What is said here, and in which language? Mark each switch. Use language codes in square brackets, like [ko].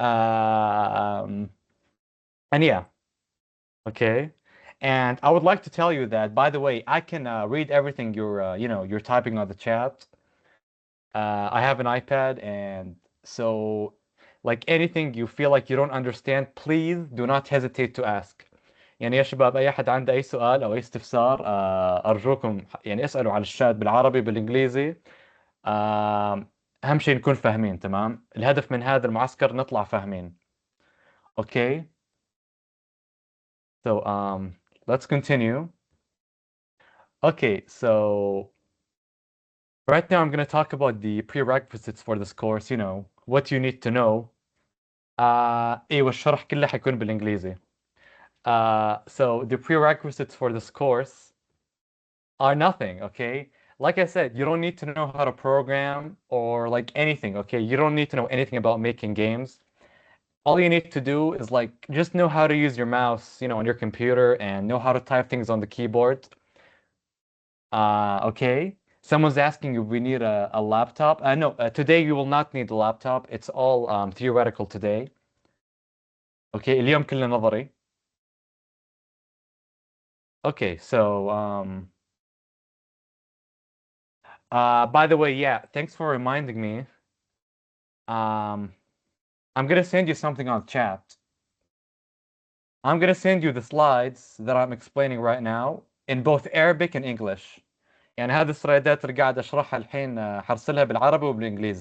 [en] Um, and yeah, okay. And I would like to tell you that, by the way, I can read everything you're typing on the chat. I have an iPad, and so like anything you feel like you don't understand, please do not hesitate to ask. [ar] يعني يا شباب أي أحد عنده أي سؤال أو أي استفسار أرجوكم يعني اسألوا على الشات بالعربي بالإنجليزي. أهم شيء نكون فاهمين. تمام. الهدف من هذا المعسكر نطلع فاهمين. [en] Okay. So let's continue. Okay, so right now I'm going to talk about the prerequisites for this course, what you need to know. [ar] ايوه الشرح كله حيكون بالانجليزي. [en] So the prerequisites for this course are nothing, okay? Like I said, you don't need to know how to program or like anything, okay? You don't need to know anything about making games. All you need to do is like just know how to use your mouse, on your computer and know how to type things on the keyboard. Okay. Someone's asking if we need a laptop. No, today you will not need a laptop. It's all theoretical today. Okay, [ar] اليوم كله نظري. [en] Okay, so by the way, yeah, thanks for reminding me. Um, I'm gonna send you something on chat. I'm gonna send you the slides that I'm explaining right now in both Arabic and English. [ar] يعني هذه السلايدات اللي قاعد اشرحها الحين حرسلها بالعربي وبالانجليزي.